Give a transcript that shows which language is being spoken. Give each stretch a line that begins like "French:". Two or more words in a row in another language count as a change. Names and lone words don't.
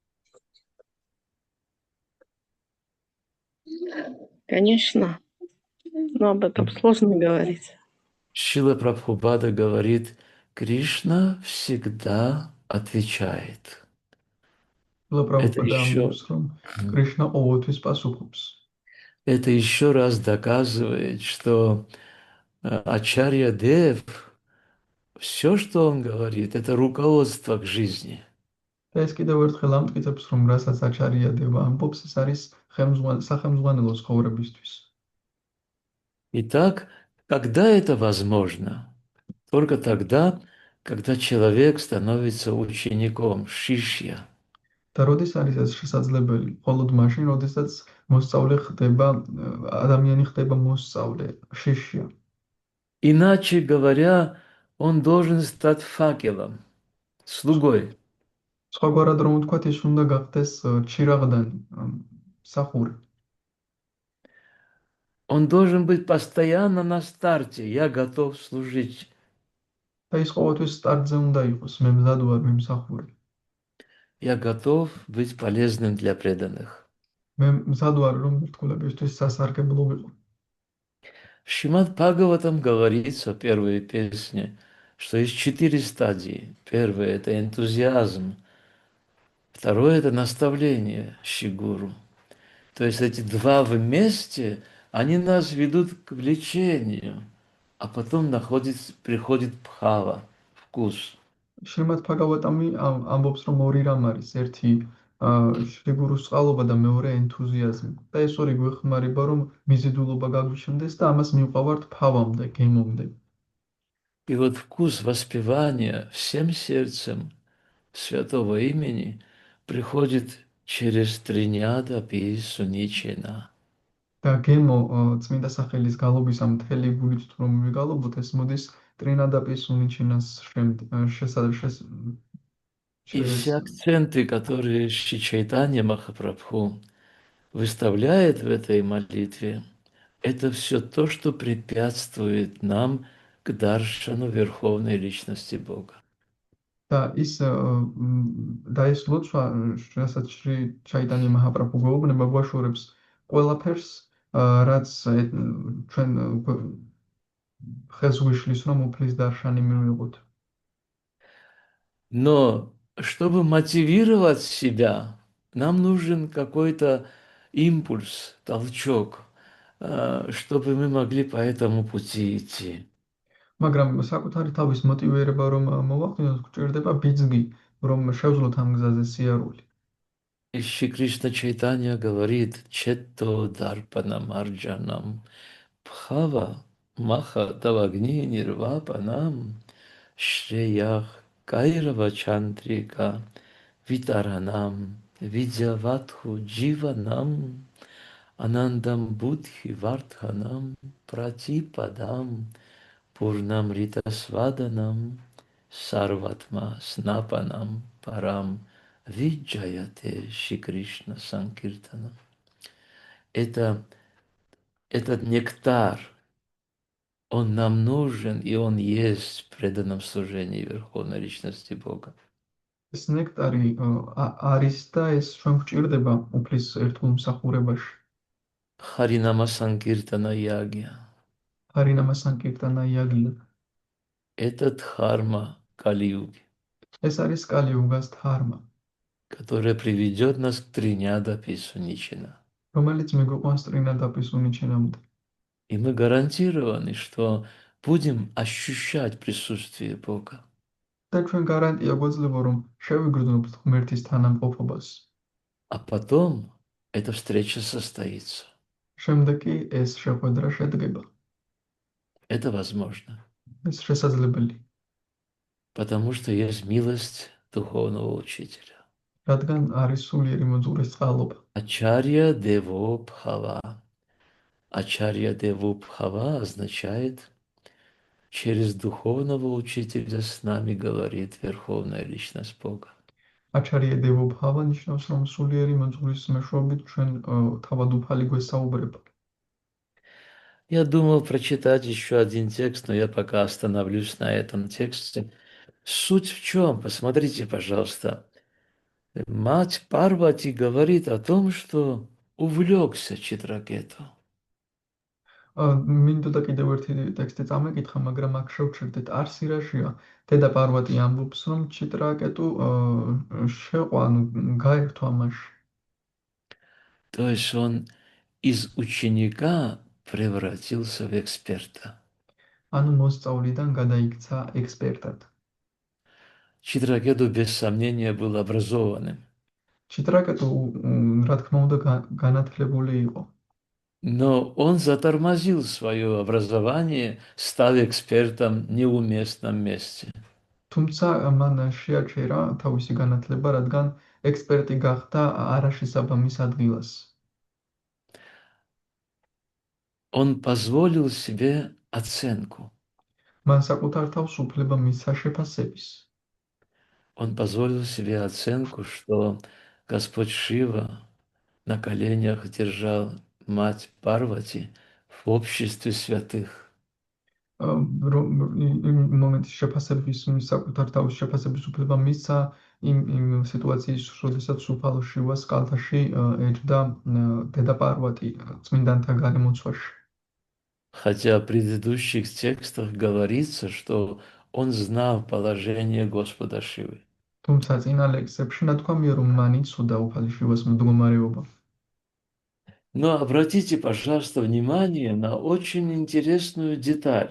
Russian: Конечно. Но об этом сложно говорить. Шрила Прабхупада говорит, Кришна всегда отвечает. Это პრაბჰუპადა еще,
Georgian: ამბობს, რომ კრიშნა ყოველთვის პასუხობს.
Russian: это еще раз доказывает, что Ачарья Дев, все, что он говорит, это руководство к жизни.
Georgian: და ეს კიდევ ერთხელ ამტკიცებს, რომ რასაც აჩარია დევა ამბობს, ეს არის სახელმძღვანელო ცხოვრებისთვის.
Russian: Итак, когда это возможно? Только тогда, когда человек становится учеником, шишья.
Georgian: და როდის არის ეს შესაძლებელი? მხოლოდ მაშინ, როდესაც მოსწავლე ხდება, ადამიანი ხდება მოსწავლე, შიშია.
Russian: Иначе говоря, он должен стать факелом, слугой.
Georgian: სხვაგვარად რომ ვთქვათ, ის უნდა გახდეს ჩირაღდანი, მსახური.
Russian: Он должен быть постоянно на старте. Я готов служить.
Georgian: და ის ყოველთვის სტარტზე უნდა იყოს, მე მზად ვარ, მე მსახური.
Russian: Я готов быть полезным для преданных.
Georgian: მე მზად ვარ, რომ ერთგულებისთვის სასარგებლო ვიყო.
Russian: В Шримад Бхагаватам говорится в первой песне, что есть 4 стадии. Первое – это энтузиазм. Второе – это наставление Шигуру. То есть эти два вместе, они нас ведут к влечению, а потом приходит бхава, вкус.
Georgian: შრიმად ფაგავატამი ამბობს, რომ ორი რამ არის. ერთი შიგურულს წყალობა და მეორე ენთუზიაზმი. და ეს ორი გვეხმარება, რომ მიზიდულობა გაგვიჩნდეს და ამას მივყავართ ფავამდე, გემომდე.
Russian: И вот вкус воспевания всем сердцем святого имени приходит через
Sanskrit: तृणाद् अपि सुनीचेन.
Georgian: და გემო წმინდა სახელის გალობისა მთელი გულით თუ რომ მივიგალობოთ, ეს მოდის
Sanskrit: तृणादपि सुनीचेन
Russian: И все акценты, которые Шри Чайтанья Махапрабху выставляет в этой молитве, это все то, что препятствует нам к даршану Верховной Личности Бога.
Georgian: და ეს ლოცვა, რასაც შრი ჩაიტანია მაჰაპრაბჰუ გვეუბნება, გვაშორებს ყველაფერს, რაც ჩვენ ხელს გვიშლის, რომ უფლის დარშანი მივიღოთ.
Russian: Но чтобы мотивировать себя, нам нужен какой-то импульс, толчок, чтобы мы могли по этому пути идти.
Georgian: მაგრამ საკუთარი თავის მოტივირება რომ მოვახდინოთ, გვჭირდება ბიძგი, რომ შევძლოთ ამ გზაზე სიარული.
Russian: И Шри Кришна Чайтанья говорит:
Sanskrit: «चेतो दर्पणम् मार्जनं भव महा दावाग्नि निर्वापणं श्रेयः कैरव चन्द्रिका वितरणं विद्यावधू जीवनम् आनन्दम् अम्बुधि वर्धनं प्रतिपदं पूर्णम् अमृतास्वादनं सर्वात्म स्नपनं परं विजयते श्री कृष्ण सङ्कीर्तन».
Russian: Этот нектар, он нам нужен, и он есть в преданном служении Верховной Личности Бога.
Georgian: ეს ნექტარი არის და ეს ჩვენ გვჭირდება უფლის ერთგულ მსახურებაში.
Sanskrit: हरिनाम सङ्कीर्तन यज्ञ. हरिनाम सङ्कीर्तन यज्ञ.
Russian: Это дхарма Кали-юги,
Georgian: ეს არის კალი-იუგას დჰარმა,
Russian: которая приведет нас к
Sanskrit: तृणाद् अपि सुनीचेन.
Georgian: რომელიც მიგვიყვანს
Sanskrit: तृणादपि सुनीचेन.
Russian: И мы гарантированы, что будем ощущать присутствие Бога.
Georgian: და ჩვენ გარანტია გვეძლება, რომ შევიგრძნობთ ღმერთის თანამყოფობას.
Russian: А потом эта встреча состоится.
Georgian: შემდეგ კი ეს შეხვედრა შედგება.
Russian: Это возможно,
Georgian: ეს შესაძლებელი,
Russian: потому что есть милость духовного учителя.
Georgian: რადგან არის სულიერი მოძღვრის წყალობა.
Sanskrit: आचार्य देवो भव. आचार्य देवो भव
Russian: означает: через духовного учителя с нами говорит Верховная Личность Бога.
Sanskrit: आचार्य देवो भव
Georgian: ნიშნავს, რომ სულიერი მოძღვრის მეშვეობით ჩვენ თავადუფალი გვესაუბრება.
Russian: Я думал прочитать еще один текст, но я пока остановлюсь на этом тексте. Суть в чем? Посмотрите, пожалуйста. Мать Парвати говорит о том, что увлекся Читракету.
Georgian: მინდოდა კიდევ ერთი ტექსტი წამეკითხა, მაგრამ აქ შევჩერდეთ არსი რაშია. დედა პარვატი ამბობს, რომ ჩიტრაკეტუ შეყვა, გაერთვა მასში.
Russian: То есть он из ученика превратился в эксперта.
Georgian: ანუ მოსწავლიდან გადაიქცა ექსპერტად.
Russian: Читракету без сомнения был образованным.
Georgian: ჩიტრაკეტუ, რა თქმა უნდა, განათლებული იყო.
Russian: Но он затормозил свое образование, став экспертом в неуместном месте.
Georgian: თუმცა მან შეაჩერა თავისი განათლება, რადგან ექსპერტი გახდა არაშესაბამის ადგილას.
Russian: Он позволил себе оценку.
Georgian: მან საკუთარ თავს უფლება მისცა შეფასების.
Russian: Он позволил себе оценку, что Господь Шива на коленях держал мать Парвати в обществе святых.
Georgian: იმ მომენტის შეფასების, საკუთარ თავის შეფასების უფლება მისცა იმ სიტუაციის, როდესაც უფალო შივას კალთაში ეჯდა დედა პარვატი წმინდანთა გარემოცვაში.
Russian: Хотя в предыдущих текстах говорится, что он знал положение Господа Шивы.
Georgian: თუმცა წინა ლექსებში ნათქვამია, რომ მან იცოდა უფალი შივას მდგომარეობა.
Russian: Но обратите, пожалуйста, внимание на очень интересную деталь.